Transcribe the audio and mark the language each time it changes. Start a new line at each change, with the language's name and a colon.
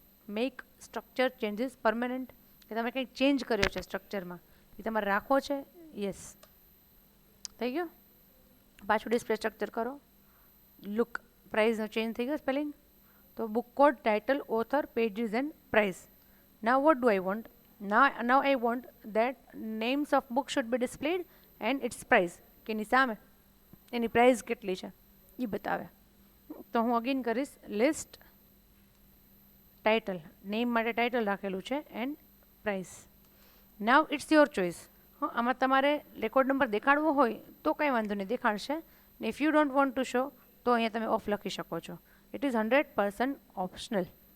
English: make structure changes permanent,
Gujarati: કે તમે કંઈક ચેન્જ કર્યો છે સ્ટ્રક્ચરમાં, એ તમારે રાખવો છે. યસ, થઈ ગયો. પાછું ડિસ્પ્લે સ્ટ્રક્ચર કરો.
English: look, પ્રાઇઝનો change
Gujarati: થઈ ગયો
English: Spelling. તો book code, title, author, pages and price. Now what do I want? now I want that names of book should be displayed and its price
Gujarati: કે એની સામે એની price કેટલી છે એ બતાવે. તો હું અગેન કરીશ લિસ્ટ ટાઇટલ, નેમ માટે ટાઇટલ રાખેલું છે and price.
English: Now it's your choice.
Gujarati: આમાં તમારે રેકોર્ડ નંબર દેખાડવો હોય તો કંઈ વાંધો નહીં, દેખાડશે. ને
English: if you don't want to show
Gujarati: તો અહીંયા તમે ઓફ લખી શકો છો.
English: It is 100% optional.